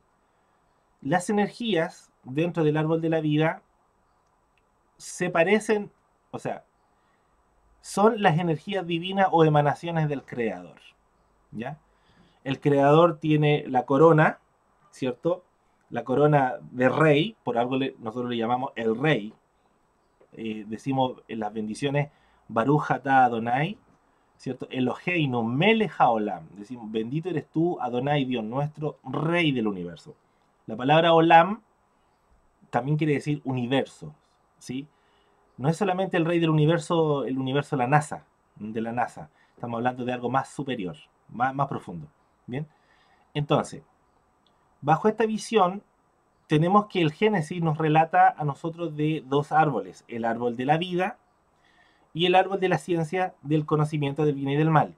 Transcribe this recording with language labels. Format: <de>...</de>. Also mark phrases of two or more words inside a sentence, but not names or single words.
<es>Las energías dentro del árbol de la vida se parecen, o sea, son las energías divinas o emanaciones del creador, ¿ya? El creador tiene la corona, ¿cierto? La corona de rey, por algo nosotros le llamamos el rey. Decimos en las bendiciones</es> <he>ברוך אתה אדוני,</he> <es>¿cierto?</es> <he>אלהינו מלך העולם.</he> <es>Decimos, bendito eres tú, Adonai, Dios nuestro, rey del universo. La palabra olam también quiere decir universo, ¿sí? No es solamente el rey del universo, el universo de la NASA. Estamos hablando de algo más superior, más profundo. Bien, entonces, bajo esta visión, tenemos que el Génesis nos relata a nosotros de dos árboles: el árbol de la vida y el árbol de la ciencia del conocimiento del bien y del mal.</es>